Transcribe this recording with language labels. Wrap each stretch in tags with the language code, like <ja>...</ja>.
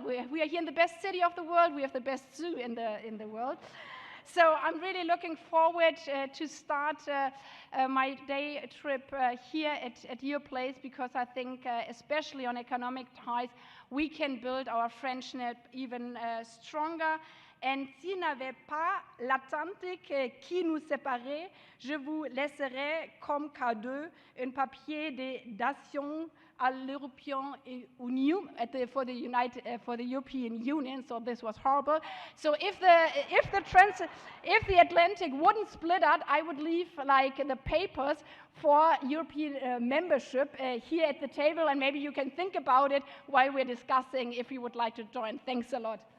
<en>We are here in the best city of the world. We have the best zoo in the world. So I'm really looking forward to start my day trip here at your place, because I think, especially on economic ties, we can build our friendship even stronger.</en> <fr>Et s'il n'y avait pas l'Atlantique qui nous séparait, je vous laisserai comme cadeau un papier d'adhésion à l'</fr> <en>European Union for the European Union. So this was horrible. So if the Atlantic wouldn't split up, I would leave like the papers for European membership here at the table, and maybe you can think about it while we're discussing if you would like to join. Thanks a lot.</en>